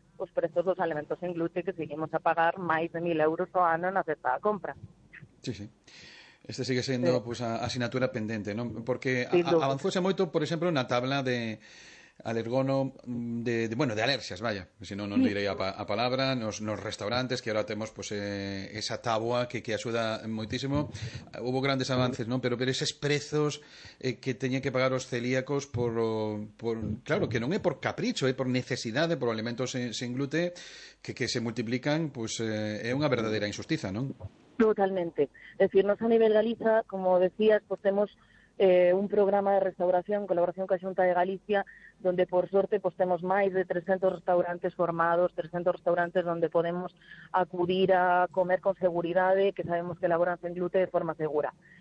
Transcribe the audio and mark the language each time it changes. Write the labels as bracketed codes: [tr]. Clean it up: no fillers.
[gl] os prezos dos alimentos sen gluten que seguimos a pagar máis de 1.000 € ao ano na certa compra. Sí. Este sigue sendo sí. Pues, a asignatura pendente, ¿no? Porque avanzouse moito, por exemplo, na tabla de alergono de alerxias, vaya, se non non direi a palabra, nos restaurantes que agora temos pues esa táboa que axuda moitísimo. [es] Hubo grandes avances, ¿no? [gl] Pero eses prezos que teñen que pagar os celíacos por claro, que non é por capricho, é por necesidade, por alimentos sen gluten que se multiplican, pues é unha verdadeira injustiza, ¿non? Totalmente. [es] Es decir, [gl] nos a nivel Galiza, como decías, pues temos un programa de restauración en colaboración coa Xunta de Galicia, donde por sorte pues temos máis de 300 restaurantes formados, 300 restaurantes donde podemos acudir a comer con seguridade, que sabemos que elaboran sen gluten de forma segura.